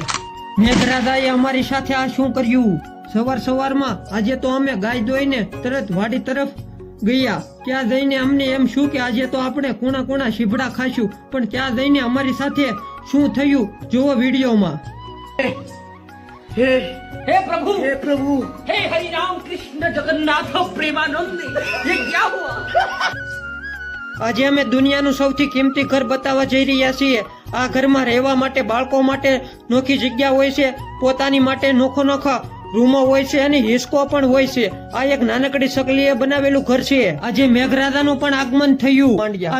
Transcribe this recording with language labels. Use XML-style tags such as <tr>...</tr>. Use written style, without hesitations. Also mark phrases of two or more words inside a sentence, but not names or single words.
<gu>મેઘરાજાએ અમારી સાથે આ શું કર્યું? સવારમાં આજે તો અમે ગાય દોઈને તરત વાડી તરફ ગયા. ત્યાં જઈને અમને એમ શું કે આજે તો આપણે કોણા શીભડા ખાશું, પણ ત્યાં જઈને અમારી સાથે શું થયું જુઓ વિડીયોમાં.</gu> <hi>हे प्रभु, हे प्रभु, हे हरि राम कृष्ण जगन्नाथ प्रेमानंद, ये क्या हुआ?</hi> <gu>આજે અમે દુનિયાનું સૌથી કિંમતી ઘર બતાવવા જઈ રહ્યા છીએ. આ ઘરમાં રહેવા માટે બાળકો માટે નોખી જગ્યા હોય છે, પોતાની માટે નોખા રૂમો હોય છે અને હિસકો પણ હોય છે. આ એક નાનકડી સકલીએ બનાવેલું ઘર છે. આજે મેઘરાજાનું પણ આગમન થયું.</gu>